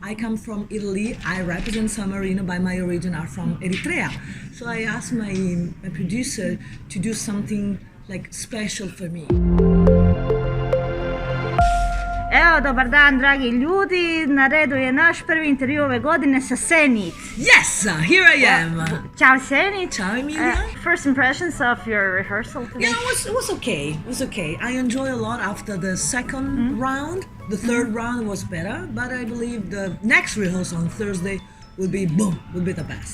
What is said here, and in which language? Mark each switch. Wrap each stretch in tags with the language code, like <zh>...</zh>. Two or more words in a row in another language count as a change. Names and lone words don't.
<en>I come from Italy. I represent San Marino, by my origin are from Eritrea. So I asked my producer to do something like special for me.</en> <hr>Evo, dobar dan, dragi ljudi. Na redu je naš prvi intervju ove godine sa Senhit.</hr> <en>Yes, here I am. Ciao, Senhit. Ciao, Emilia. First impressions of your rehearsal today? Yeah, it was okay. It was okay. I enjoy a lot after the second round. The third round was better, but I believe the next rehearsal on Thursday will be the best.</en>